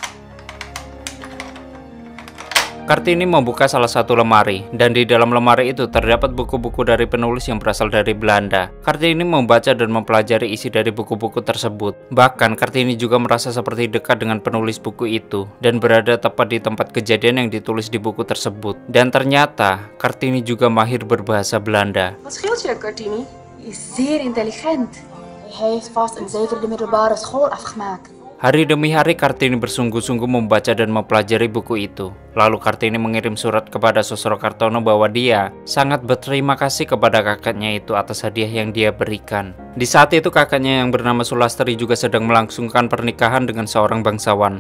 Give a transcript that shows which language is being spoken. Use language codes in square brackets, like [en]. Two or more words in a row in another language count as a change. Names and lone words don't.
[id] Kartini membuka salah satu lemari, dan di dalam lemari itu terdapat buku-buku dari penulis yang berasal dari Belanda. Kartini membaca dan mempelajari isi dari buku-buku tersebut. Bahkan Kartini juga merasa seperti dekat dengan penulis buku itu, dan berada tepat di tempat kejadian yang ditulis di buku tersebut. Dan ternyata, Kartini juga mahir berbahasa Belanda. [nl] Wat scheelt je, Kartini? Hij is zeer intelligent. Hij heeft vast en zeker de middelbare school afgemaakt. [id] Hari demi hari Kartini bersungguh-sungguh membaca dan mempelajari buku itu. Lalu Kartini mengirim surat kepada Sosro Kartono bahwa dia sangat berterima kasih kepada kakaknya itu atas hadiah yang dia berikan. Di saat itu kakaknya yang bernama Sulastri juga sedang melangsungkan pernikahan dengan seorang bangsawan.